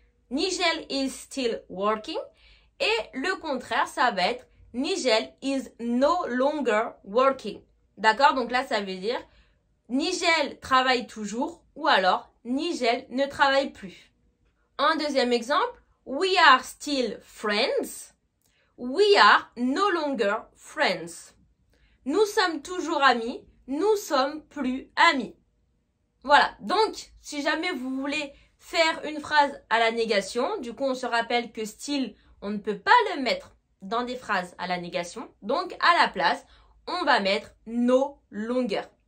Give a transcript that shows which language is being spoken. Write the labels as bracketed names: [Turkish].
[English] Nigel is still working. [French] Et le contraire, ça va être [English] Nigel is no longer working. [French] D'accord? Donc là, ça veut dire Nigel travaille toujours ou alors Nigel ne travaille plus. Un deuxième exemple, [English] we are still friends. We are no longer friends. [French] Nous sommes toujours amis, nous sommes plus amis. Voilà, donc si jamais vous voulez faire une phrase à la négation, du coup on se rappelle que still, on ne peut pas le mettre dans des phrases à la négation. Donc à la place, on va mettre no longer.